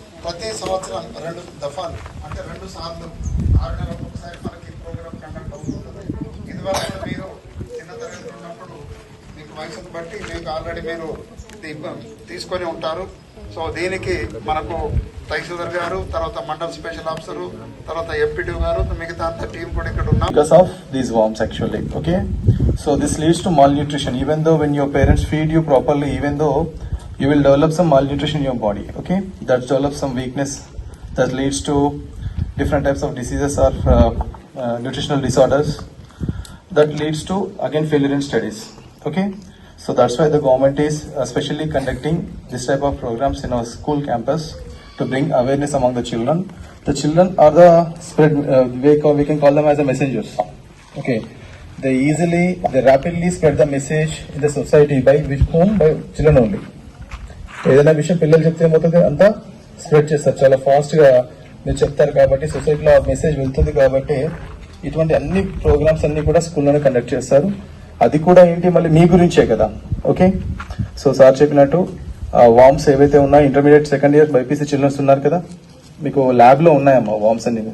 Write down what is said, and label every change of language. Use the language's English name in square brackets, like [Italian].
[Telugu] ప్రతి సంవత్సరం 2 దఫాలు అంటే 2 సార్లు 6 నెలలకు ఒకసారి మనకి ఈ ప్రోగ్రాం కండక్ట్ అవుతుంటుంది. ఇదివరకు మీరు చిన్న తరగతి ఉన్నప్పుడు మీకు వయసును బట్టి మీకు ఆల్రెడీ మీరు తీసుకొని ఉంటారు. సో దీనికి మనకు తహసీల్దార్ గారు, తర్వాత మండల్ స్పెషల్ ఆఫీసర్, తర్వాత ఎంపీడీ గారు, మిగతా అంత టీం కూడా ఇక్కడ ఉన్నారు. [English] Because of these worms actually, okay? So this leads to malnutrition. Even though when your parents feed you properly, even though you will develop some malnutrition in your body, okay? That develops some weakness that leads to different types of diseases or nutritional disorders. That leads to again failure in studies, okay? So that's why the government is especially conducting this type of programs in our school campus to bring awareness among the children. The children are the spread, we can call them as the messengers. Okay, they rapidly spread the message in the society by whom? By children only. [Telugu] ఏదైనా విషయం పిల్లలు చెప్తే ఏమవుతుంది, అంతా spread చేస్తారు చాలా fast గా. మీరు చెప్తారు కాబట్టి సొసైటీలో ఆ మెసేజ్ వెళ్తుంది. కాబట్టి ఇటువంటి అన్ని ప్రోగ్రామ్స్ అన్ని కూడా స్కూల్లోనే కండక్ట్ చేస్తారు. అది కూడా ఏంటి, మళ్ళీ మీ గురించే కదా. ఓకే, సో సార్ చెప్పినట్టు వామ్స్ ఏవైతే ఉన్నాయో, intermediate 2nd year BiPC children's ఉన్నారు కదా, మీకు ల్యాబ్ లో ఉన్నాయమ్మా వామ్స్ అన్ని.